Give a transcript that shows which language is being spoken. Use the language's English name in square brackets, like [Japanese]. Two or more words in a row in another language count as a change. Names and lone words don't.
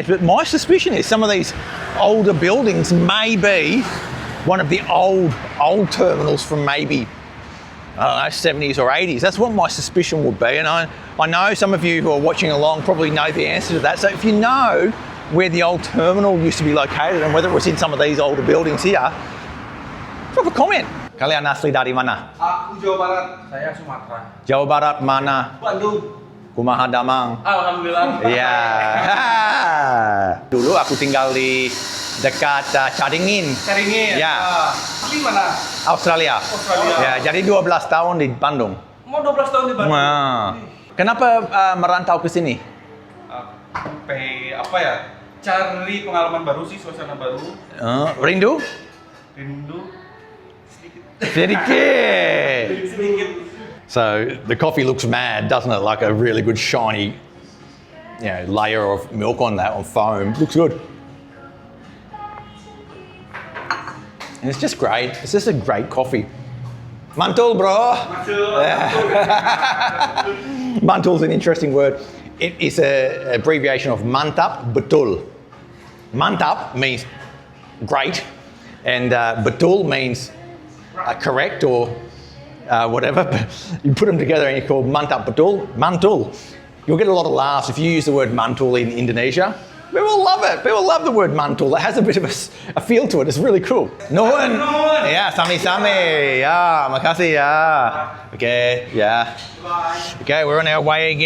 [English] But my suspicion is some of these older buildings may be one of the old terminals from maybe, I don't know, 70s or 80s. That's what my suspicion would be. And I know some of you who are watching along probably know the answer to that. So if you know where the old terminal used to be located and whether it was in some of these older buildings here, drop a comment. [Indonesian] Kalian asli dari mana? Aku Jawa Barat, saya Sumatera. Jawa Barat mana? Bandung. [Sundanese] Kumaha Damang. [Indonesian] Alhamdulillah. Iya. Dulu aku tinggal di dekat Caringin. Caringin. Ya. Di mana? Australia. Ya, jadi 12 tahun di Bandung. Mau 12 tahun di Bandung. Nah. Kenapa merantau ke sini? Apa ya? Cari pengalaman baru sih, suasana baru. Rindu? Rindu Sedikit. sedikit. [English] So the coffee looks mad, doesn't it? Like a really good shiny, layer of milk on that, on foam. Looks good. And it's just great. It's just a great coffee. Mantul, bro. Mantul's an interesting word. It is an abbreviation of [Indonesian] mantap betul. [English] Mantap means great, and betul means correct or whatever. But you put them together and you call [Indonesian] mantap betul, [English] mantul. You'll get a lot of laughs if you use the word mantul in Indonesia. People love it. People love the word mantul. It has a bit of a feel to it. It's really cool. Nuhun. Yeah, sami-sami. Yeah, makasih. Yeah. Okay, yeah. Bye. Okay, we're on our way again.